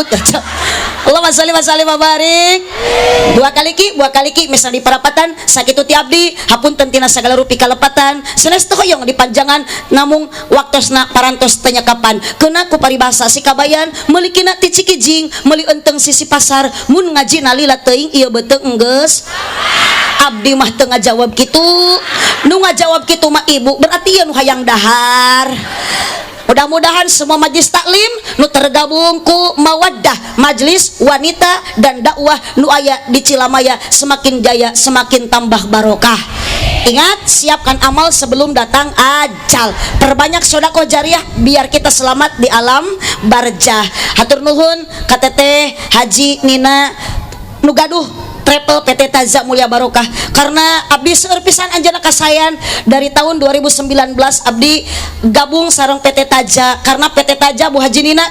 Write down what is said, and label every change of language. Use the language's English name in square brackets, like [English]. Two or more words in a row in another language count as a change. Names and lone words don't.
[Arabic] اللهم صل وسلم وبارك. [Sundanese] Dua kali ki misal di parapatan sakitu ti abdi hapunten tina sagala rupi kalepatan sanes teu hoyong dipanjangan namung waktosna parantos teu nyakapan keuna ku paribasa si kabayan meuli kina ti Cikijing meuli enteng sisi pasar mun ngaji nalila teuing ieu beuteung enggeus abdi mah teu ngajawab kitu nu ngajawab kitu mah ibu berarti ieu nu hayang dahar. [Indonesian] Mudah-mudahan semua majlis taklim nu tergabung ku Mawaddah Majlis Wanita dan Dakwah nu aya di Cilamaya semakin jaya semakin tambah barokah. Ingat, siapkan amal sebelum datang ajal. Perbanyak sedekah jariah biar kita selamat di alam barzah. [Sundanese] Hatur nuhun ka Teteh Haji Nina nu gaduh Travel PT Taza Mulia Barokah karena abdi seueur pisan anjeunna kasayan [Indonesian] dari tahun 2019 [Sundanese] abdi gabung sareng PT Taja karena PT Taja Bu Haji Nina